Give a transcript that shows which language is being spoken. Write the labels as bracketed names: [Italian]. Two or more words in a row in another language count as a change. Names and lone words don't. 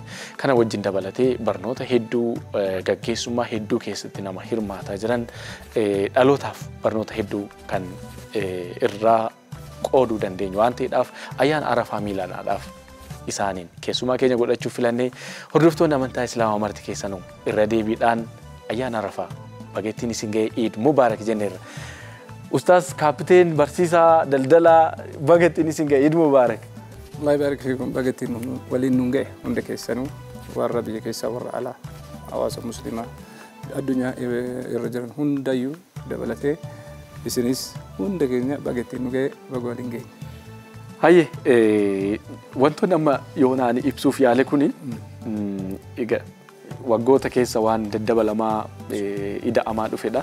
[Oromo] Kana wajjin dabalatee barnoota hedduu gaggeessummaa hedduu keessatti nama hirmaataa jiran dhalootaaf barnoota hedduu kan irraa qooduu dandeenyu waan ta'eedhaaf ayyaana Arafaa miilaadhaaf isaaniin keessumaa keenya godhachuuf filannee hordoftoonni amantaa Islaamaa marti keessanuu irra deebiidhaan ayyaana Arafaa bageettiin isin ga'e [Arabic] عيد مبارك [Oromo] jenneerra. Ustaaz Kapiteen barsiisaa daldalaa bageettiin isin ga'e [Arabic] عيد مبارك. الله يبارك فيكم [Oromo] bageettiin waliin nun ga'e hunda keessanuu warra biyya keessaa warra alaa hawaasa muslimaa addunyaa irra jiran hundayyuu dabalatee isinis hunda keenya bageettiin nu ga'e baga waliin ga'e. Hayyee wantoonni amma yoonaan ibsuuf yaale kuni egaa waggoota keessa waan daddabalamaa ida'amaa dhufedha.